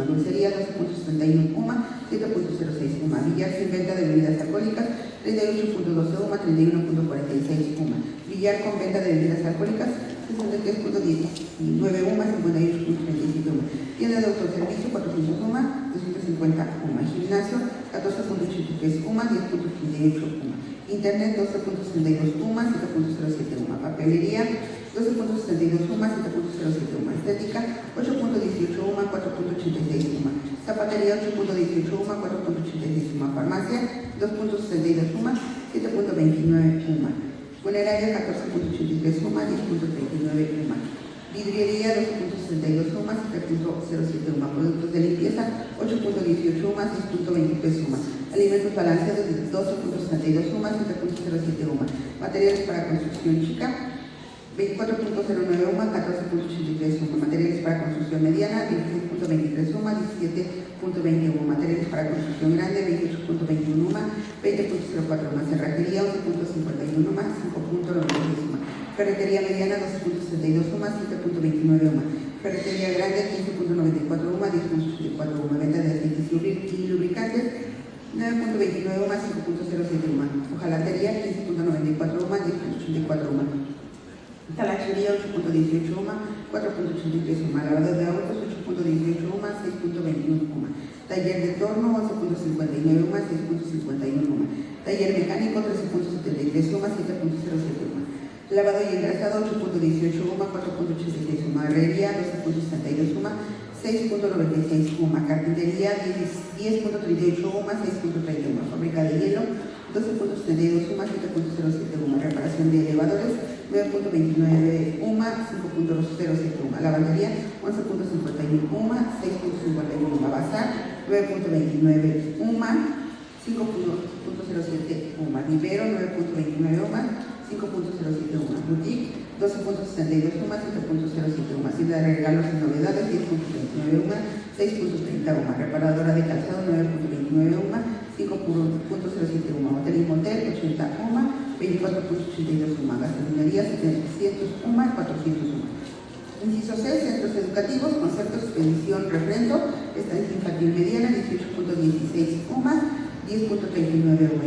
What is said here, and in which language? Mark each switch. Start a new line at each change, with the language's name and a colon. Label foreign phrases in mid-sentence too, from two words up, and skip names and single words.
Spanish: Dulcería, 12.61 UMA, 7.06 UMA. Billar sin venta de bebidas alcohólicas, 38.12 UMA, 31.46 UMA. Billar con venta de bebidas alcohólicas, 63.19 UMA, 58.37 UMA. Tienda de autoservicio, 400 UMA, 250 UMA. Gimnasio, 14.83 UMA, 10.38 UMA. Internet, 12.62 UMA, 7.07 UMA. Papelería, 12.62 UMA, 7.07 UMA. Estética, 8.18 UMA, 4.86 UMA. Zapatería, 8.18 UMA, 4.86 UMA. Farmacia, 2.62 UMA, 7.29 UMA. Funeraria, 14.83 UMA, 10.39 UMA. Vidriería, 12.62 UMA, 7.07 UMA. Productos de limpieza, 8.18 UMA, 6.23 UMA. Alimentos balanceados, 12.62 UMA, 7.07 UMA. Materiales para construcción chica, 24.09 UMA, 14.83 UMA. Materiales para construcción mediana, 26.23 UMA, 17.20 UMA. Materiales para construcción grande, 28.21 UMA, 20.04 UMA. Cerrajería, 11.51 UMA, 5.96 UMA. Ferretería mediana, 12.62 UMA, 7.29 UMA. Ferretería grande, 15.94 UMA, 10.84 UMA. Venta de aceites y lubricantes, 9.29 UMA, 5.07 UMA. Hojalatería, 15.94 UMA, 10.84 UMA. Talachería, 8.18 UMA, 4.83 UMA. Lavado de autos, 8.18 UMA, 6.21 UMA. Taller de torno, 11.59 UMA, 6.51 UMA. Taller mecánico, 13.73 UMA, 7.07 UMA. Lavado y engrasado, 8.18 UMA, 4.86 UMA. Herrería, 12.62 UMA, 6.96 UMA. Carpintería, 10.38 UMA, 6.30 UMA. Fábrica de hielo, 12.32 UMA, 7.07 UMA. Reparación de elevadores, 9.29 UMA, 5.07 UMA. Lavandería, 11.51 UMA, 6.51 UMA. Bazar, 9.29 UMA, 5.07 UMA. Vivero, 9.29 UMA, 5.07 UMA. Boutique, 12.62 UMA, 7.07 UMA. Hacienda de regalos y novedades, 10.29 UMA, 6.30 UMA. Reparadora de calzado, 9.29 UMA, 5.07 UMA. Hotel y motel, 80 UMA, 24.82 UMA. Gasolinería, 700 UMA, 400 UMA. Inciso C, centros educativos, concepto, expedición, refrendo, estancia infantil mediana, 18.16 UMA, 10.39 UMA.